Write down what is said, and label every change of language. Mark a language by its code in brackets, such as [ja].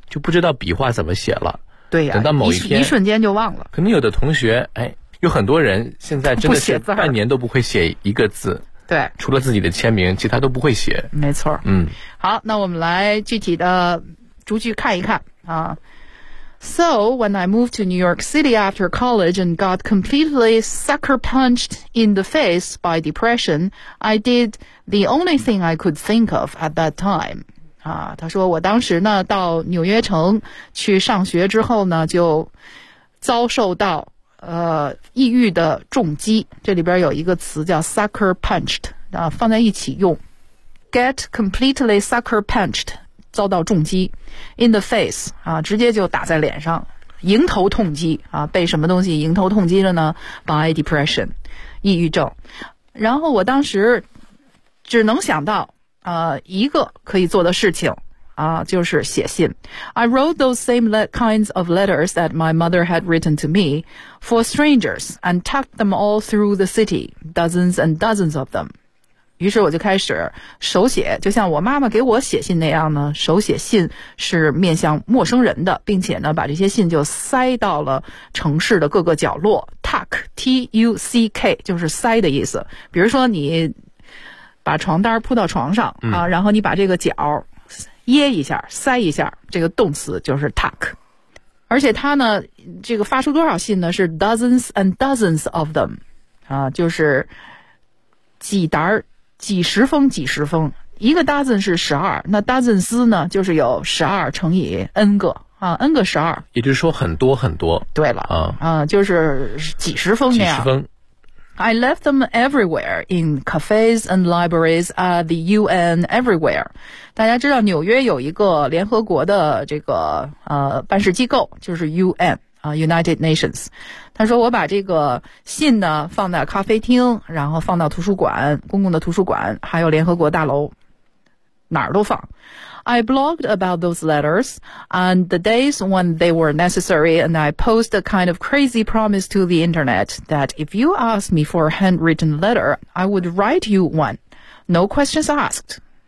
[zh] 就不知道笔画怎么写了，对呀、等到某一天一瞬间就忘了。可能有的同学，有很多人现在真的是半年都不会写一个 字，对，除了自己的签名其他都不会写，没错。好，那我们来具体的逐句看一看啊。 [en] So, when I moved to New York City after college and got completely sucker punched in the face by depression, I did the only thing I could think of at that time. [zh] 啊，他说我当时呢到纽约城去上学之后呢就遭受到抑郁的重击。这里边有一个词叫 sucker punched, 啊，放在一起用。 [en] Get completely sucker punched. [zh] 遭到重击 [en] in the face [zh] 啊，直接就打在脸上，迎头痛击啊，被什么东西迎头痛击了呢？ [en] by depression 抑郁症。 [zh] 然后我当时只能想到一个可以做的事情啊，就是写信。 [en] I wrote those same kinds of letters that my mother had written to me for strangers and tucked them all through the city, dozens and dozens of them. [zh] 于是我就开始手写，就像我妈妈给我写信那样呢，手写信是面向陌生人的，并且呢把这些信就塞到了城市的各个角落。 tuck T-U-C-K 就是塞的意思，比如说你把床单铺到床上啊，然后你把这个角掖一下塞一下，这个动词就是 tuck。而且他呢这个发出多少信呢，是 dozens and dozens of them 啊，就是几沓几十封几十封，一个 dozen 是十二，那 dozens 呢就是有十二乘以 n 个啊， n 个十二，也就是说很多很多，对了啊，就是几十封那样，几十封。 [en] I left them everywhere in cafes and libraries at the UN everywhere。 [zh] 大家知道纽约有一个联合国的这个办事机构，就是 UN United Nations。他说我把这个信呢放在咖啡厅，然后放到图书馆，公共的图书馆，还有联合国大楼，哪儿都放。 [en] I blogged about those letters and the days when they were necessary and I posed a kind of crazy promise to the internet that if you asked me for a handwritten letter I would write you one, no questions asked。